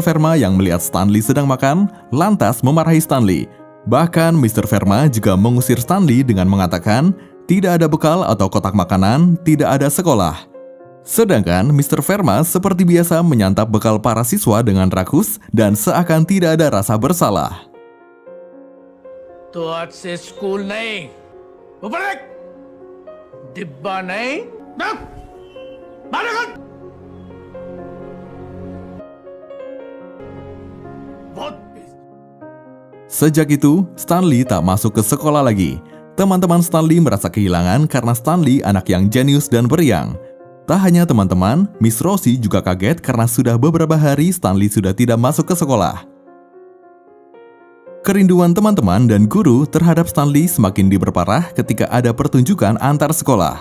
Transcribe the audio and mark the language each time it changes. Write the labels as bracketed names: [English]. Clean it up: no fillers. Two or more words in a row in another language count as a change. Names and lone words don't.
[Indonesian] Verma yang melihat Stanley sedang makan, lantas memarahi Stanley. Bahkan Mr. Verma juga mengusir Stanley dengan mengatakan, tidak ada bekal atau kotak makanan, tidak ada sekolah. Sedangkan Mr. Verma seperti biasa menyantap bekal para siswa dengan rakus dan seakan tidak ada rasa bersalah. [Hindi] तो आज से स्कूल नहीं, ऊपर देख, डिब्बा नहीं, देख, बाहर निकल। बहुत [Indonesian] Sejak itu, Stanley tak masuk ke sekolah lagi. Teman-teman Stanley merasa kehilangan karena Stanley anak yang jenius dan periang. Tak hanya teman-teman, Miss Rosie juga kaget karena sudah beberapa hari Stanley sudah tidak masuk ke sekolah. Kerinduan teman-teman dan guru terhadap Stanley semakin diperparah ketika ada pertunjukan antar sekolah.